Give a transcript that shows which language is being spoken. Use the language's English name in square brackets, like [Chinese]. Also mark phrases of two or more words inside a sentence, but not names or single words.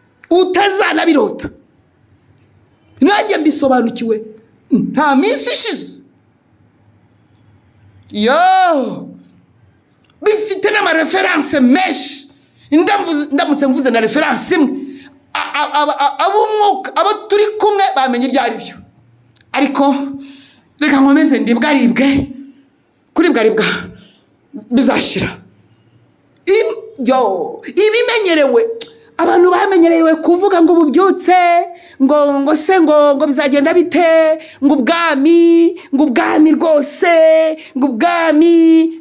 [Kinyarwanda] Utazanabirota. Nanjye mbisobanukiwe. Nta minsi ishize. Yo! Bifite n'amareferanse menshi. Ndamvuze, ndamutse mvuze na referanse imwe, a-, a-, aba, a-, ab'umwuka, abo turi kumwe bamenye ibyo ari byo. Ariko reka nkomeze ndibwaribwe. Kuribwaribwa bizashira. Im-, yo, ibimenyerewe. Abantu bamenyerewe kuvuga ngo ububyutse, ngo, ngo se, ngo, ngo bizagenda bite, ngo ubwami, ngo ubwami rwose, ngo ubwami.